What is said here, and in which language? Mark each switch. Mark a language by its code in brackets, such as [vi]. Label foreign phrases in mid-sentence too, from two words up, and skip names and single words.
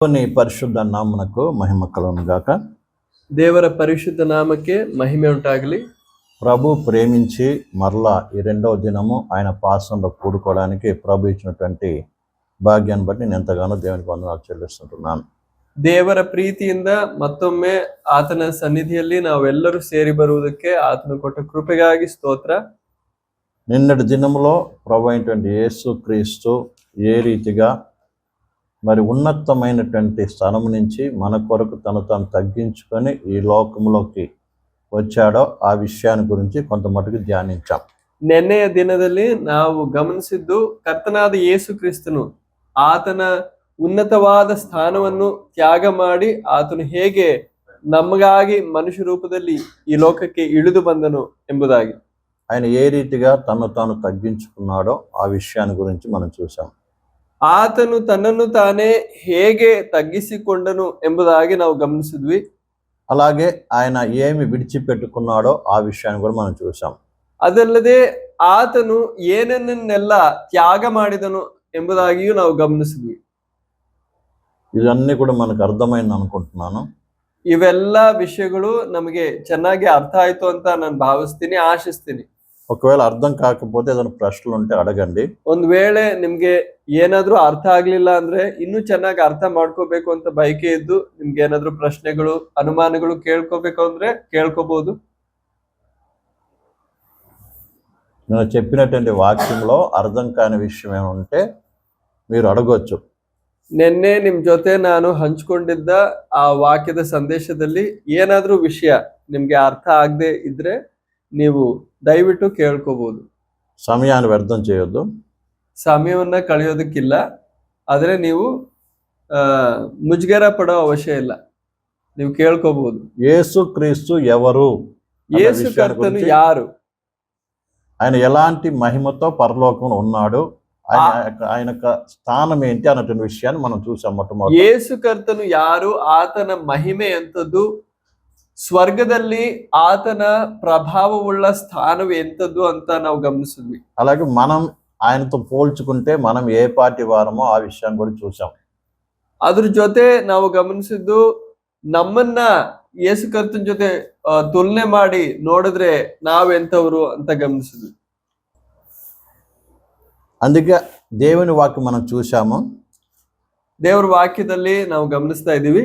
[te] దేవుని పరిశుద్ధ నామమునకు మహిమ కలుగును గాక. [kn] ದೇವರ ಪರಿಶುದ್ಧ ನಾಮಕ್ಕೆ ಮಹಿಮೆ ಉಂಟಾಗಲಿ. [te] ప్రభు ప్రేమించి మరలా ఈ రెండవ దినము ఆయన పాసంలో కూడుకోవడానికి ప్రభు ఇచ్చినటువంటి భాగ్యాన్ని బట్టి నేను ఎంతగానో దేవునికి వందనాలు చెల్లిస్తుంటున్నాను. [kn] ದೇವರ ಪ್ರೀತಿಯಿಂದ ಮತ್ತೊಮ್ಮೆ ಆತನ ಸನ್ನಿಧಿಯಲ್ಲಿ ನಾವೆಲ್ಲರೂ ಸೇರಿ ಬರುವುದಕ್ಕೆ ಆತನು ಕೊಟ್ಟ ಕೃಪೆಗಾಗಿ ಸ್ತೋತ್ರ. [te] నిన్నటి దినములో ప్రభు అయినటువంటి యేసు క్రీస్తు ఏ రీతిగా మరి ఉన్నతమైనటువంటి స్థానం నుంచి మన కొరకు తను తాను తగ్గించుకొని ఈ లోకంలోకి వచ్చాడో ఆ విషయాన్ని గురించి కొంత మటుకు ధ్యానించాం. [kn] ನೆನ್ನೆಯ ದಿನದಲ್ಲಿ ನಾವು ಗಮನಿಸಿದ್ದು ಕರ್ತನಾದ ಯೇಸು ಕ್ರಿಸ್ತನು ಆತನ ಉನ್ನತವಾದ ಸ್ಥಾನವನ್ನು ತ್ಯಾಗ ಮಾಡಿ ಆತನು ಹೇಗೆ ನಮಗಾಗಿ ಮನುಷ್ಯ ರೂಪದಲ್ಲಿ ಈ ಲೋಕಕ್ಕೆ ಇಳಿದು ಬಂದನು ಎಂಬುದಾಗಿ. [te] ఆయన ఏ రీతిగా తను తాను తగ్గించుకున్నాడో ఆ విషయాన్ని గురించి మనం చూసాం. [kn] ಆತನು ತನ್ನನ್ನು ತಾನೇ ಹೇಗೆ ತಗ್ಗಿಸಿಕೊಂಡನು ಎಂಬುದಾಗಿ ನಾವು ಗಮನಿಸಿದ್ವಿ. [te] అలాగే ఆయన ఏమి విడిచిపెట్టుకున్నాడో ఆ విషయాన్ని కూడా మనం చూసాం. [kn] ಅದಲ್ಲದೆ ಆತನು ಏನನ್ನೆಲ್ಲ ತ್ಯಾಗ ಮಾಡಿದನು ಎಂಬುದಾಗಿಯೂ ನಾವು ಗಮನಿಸಿದ್ವಿ. [te] ఇవన్నీ కూడా మనకు అర్థమైంది అనుకుంటున్నాను. [kn] ಇವೆಲ್ಲ ವಿಷಯಗಳು ನಮಗೆ ಚೆನ್ನಾಗಿ ಅರ್ಥ ಆಯ್ತು ಅಂತ ನಾನು ಭಾವಿಸ್ತೀನಿ, ಆಶಿಸ್ತೀನಿ. [te] ఒకవేళ అర్థం కాకపోతే ఏదైనా ప్రశ్నలు ఉంటే అడగండి. [kn] ಒಂದ್ ವೇಳೆ ನಿಮ್ಗೆ ಏನಾದ್ರೂ ಅರ್ಥ ಆಗ್ಲಿಲ್ಲ ಅಂದ್ರೆ ಇನ್ನೂ ಚೆನ್ನಾಗಿ ಅರ್ಥ ಮಾಡ್ಕೋಬೇಕು ಅಂತ ಬಯಕೆ ಇದ್ದು ನಿಮ್ಗೆ ಏನಾದ್ರೂ ಪ್ರಶ್ನೆಗಳು ಅನುಮಾನಗಳು ಕೇಳ್ಕೋಬೇಕು ಅಂದ್ರೆ ಕೇಳ್ಕೋಬಹುದು. [te] నేను చెప్పినటువంటి వాక్యంలో అర్థం కాని విషయం ఏమంటే మీరు అడగొచ్చు. [kn] ನಿನ್ನೆ ನಿಮ್ ಜೊತೆ ನಾನು ಹಂಚ್ಕೊಂಡಿದ್ದ ಆ ವಾಕ್ಯದ ಸಂದೇಶದಲ್ಲಿ ಏನಾದ್ರೂ ವಿಷಯ ನಿಮ್ಗೆ ಅರ್ಥ ಆಗದೆ ಇದ್ರೆ ನೀವು ದಯವಿಟ್ಟು ಕೇಳ್ಕೋಬಹುದು. [te] సమయాన్ని వ్యర్థం చేయొద్దు. [kn] ಸಮಯವನ್ನ ಕಳೆಯೋದಕ್ಕಿಲ್ಲ, ಆದ್ರೆ ನೀವು ಮುಜುಗರ ಪಡೋ ಅವಶ್ಯ ಇಲ್ಲ, ನೀವು ಕೇಳ್ಕೋಬಹುದು. [te] యేసు క్రీస్తు ఎవరు, [kn] ಯೇಸು ಕರ್ತನು ಯಾರು, [te] ఆయన ఎలాంటి మహిమతో పరలోకంలో ఉన్నాడు, ఆయన స్థానం ఏంటి అన్నటువంటి విషయాన్ని మనం చూసాం. మొట్టమొదటి [kn] ಯೇಸು ಕರ್ತನು ಯಾರು, ಆತನ ಮಹಿಮೆ ಎಂತದ್ದು, ಸ್ವರ್ಗದಲ್ಲಿ ಆತನ ಪ್ರಭಾವವುಳ್ಳ ಸ್ಥಾನವು ಎಂತದ್ದು ಅಂತ ನಾವು ಗಮನಿಸಿದ್ವಿ. [te] అలాగే మనం ఆయనతో పోల్చుకుంటే మనం ఏ పార్టీ వారమో ఆ విషయాన్ని కూడా చూసాం. [kn] ಅದ್ರ ಜೊತೆ ನಾವು ಗಮನಿಸಿದ್ದು ನಮ್ಮನ್ನ ಯೇಸು ಕರ್ತನ ಜೊತೆ ತುಲನೆ ಮಾಡಿ ನೋಡಿದ್ರೆ ನಾವೆಂತವ್ರು ಅಂತ ಗಮನಿಸಿದ್ವಿ. [te] అందుకే దేవుని వాక్యం మనం చూసాము. [kn] ದೇವರ ವಾಕ್ಯದಲ್ಲಿ ನಾವು ಗಮನಿಸ್ತಾ ಇದೀವಿ,